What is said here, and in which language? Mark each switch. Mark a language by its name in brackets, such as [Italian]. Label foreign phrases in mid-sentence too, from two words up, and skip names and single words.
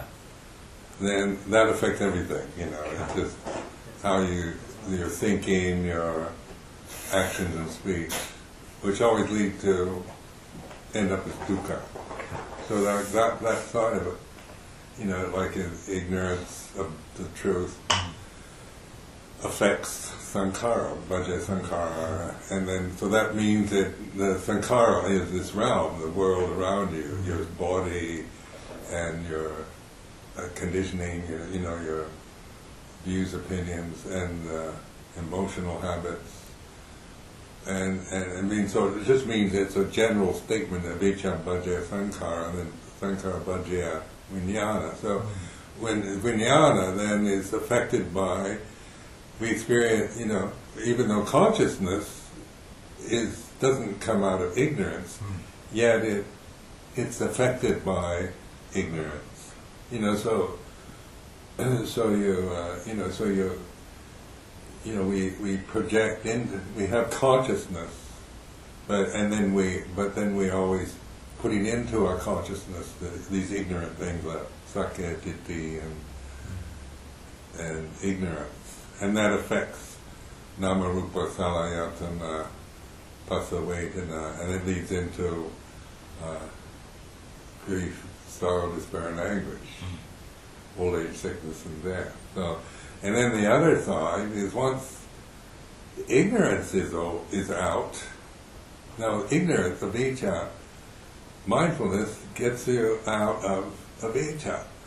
[English] then that affects everything, It's just how your thinking, your actions and speech, which always lead to end up as dukkha. So that side of it, like in ignorance of the truth, affects [Pali] sankhara, bhajya sankhara, [English] and then so that means that the sankhara is this realm, the world around you, your body and your conditioning, your views, opinions, and emotional habits. And I mean, so it just means it's a general statement of [Pali] avijja, bhajya, sankhara, [English] and then [Pali] sankhara, bhajya, viññāna. [English] So when viññāna then is affected by, we experience, even though consciousness doesn't come out of ignorance, yet it's affected by ignorance. We project into, we have consciousness, but then we always putting into our consciousness these ignorant things like [Pali] sakya, ditthi, [English] and ignorance, and that affects [Pali] nama rupa salayatana, pasavedana, [English] and it leads into grief, sorrow, despair, and anguish, old age, sickness, and death. So, and then the other side is once Ignorance is out. Now, ignorance, avijja, mindfulness gets you out of avijja.